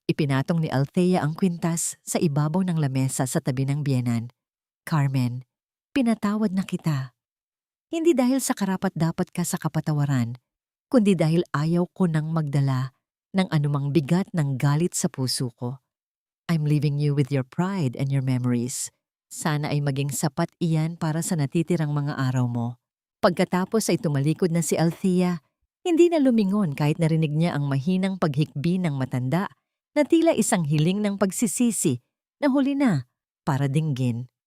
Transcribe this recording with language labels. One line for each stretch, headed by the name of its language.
Filipino: Ipinatong ni Althea ang kwintas sa ibabaw ng lamesa sa tabi ng biyenan. Carmen, pinatawad na kita. Hindi dahil sa karapat-dapat ka sa kapatawaran, kundi dahil ayaw ko nang magdala ng anumang bigat ng galit sa puso ko.
English: I'm leaving you with your pride and your memories.
Filipino: Sana ay maging sapat iyan para sa natitirang mga araw mo. Pagkatapos ay tumalikod na si Althea, hindi na lumingon kahit narinig niya ang mahinang paghikbi ng matanda na tila isang hiling ng pagsisisi na huli na para dinggin.